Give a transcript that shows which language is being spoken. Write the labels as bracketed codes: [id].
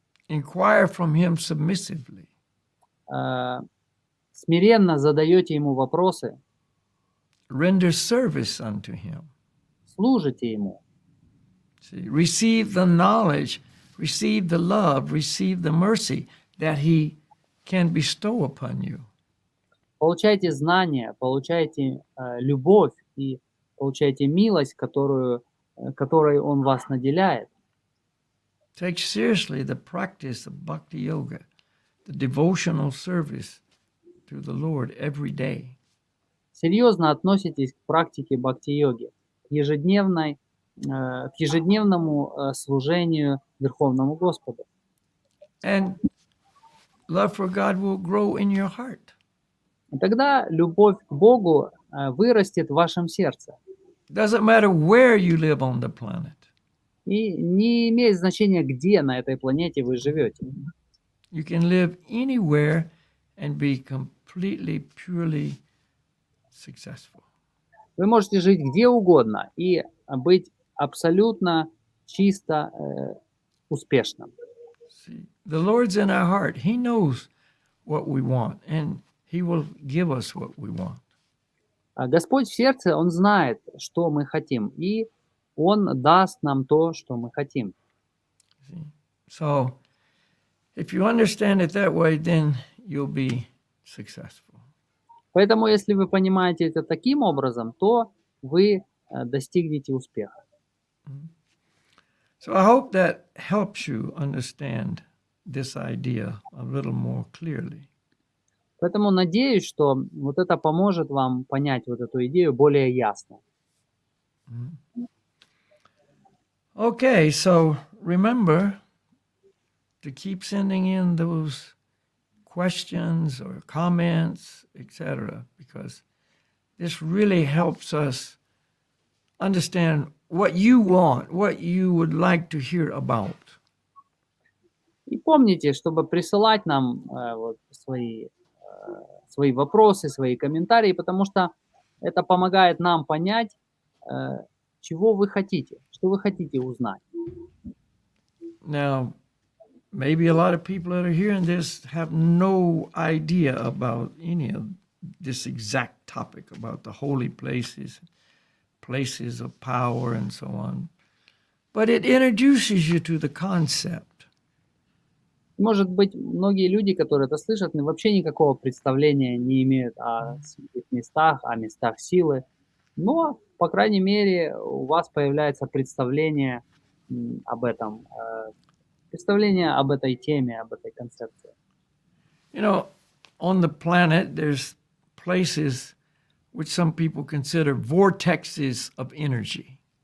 [en] Inquire from him submissively. [ru] смиренно задаете ему вопросы, [en] Render service unto him. [ru] служите ему, [en] See, receive the knowledge, receive the love, receive the mercy that he can bestow upon you. [ru] получайте знания, получайте любовь и получайте милость, которой он вас наделяет. [en] Take seriously the practice of bhakti yoga, the devotional service to the Lord every day. [ru] Серьезно относитесь к практике бхакти-йоги, к ежедневному служению Верховному Господу. [en] And love for God will grow in your heart. [ru] И тогда любовь к Богу вырастет в вашем сердце. [en] Doesn't matter where you live on the planet. [ru] И не имеет значения, где на этой планете вы живете. [en] You can live anywhere and be completely, purely successful. [ru] Вы можете жить где угодно и быть абсолютно чисто успешным. [en] See, the Lord's in our heart. He knows what we want, and He will give us what we want. [ru] Господь в сердце, Он знает, что мы хотим, и Он даст нам то, что мы хотим. [en] See? So, if you understand it that way, then you'll be successful. [ru] Поэтому, если вы понимаете это таким образом, то вы достигнете успеха. [en] So I hope that helps you understand this idea a little more clearly. [ru] Поэтому надеюсь, что вот это поможет вам понять вот эту идею более ясно. [en] Okay, so remember to keep sending in those questions or comments, etc., because this really helps us understand what you want, what you would like to hear about. [ru] И помните, чтобы присылать нам вот свои вопросы, свои комментарии, потому что это помогает нам понять, чего вы хотите, что вы хотите узнать. [en] Now, maybe a lot of people that are hearing this have no idea about any of this exact topic about the holy places, places of power, and so on. But it introduces you to the concept. [ru] Может быть, многие люди, которые это слышат, вообще никакого представления не имеют о святых местах, о местах силы. Но, по крайней мере, у вас появляется представление об этом, представление об этой теме, об этой концепции. [en] You know, on the planet, there's places which some people consider vortexes of energy.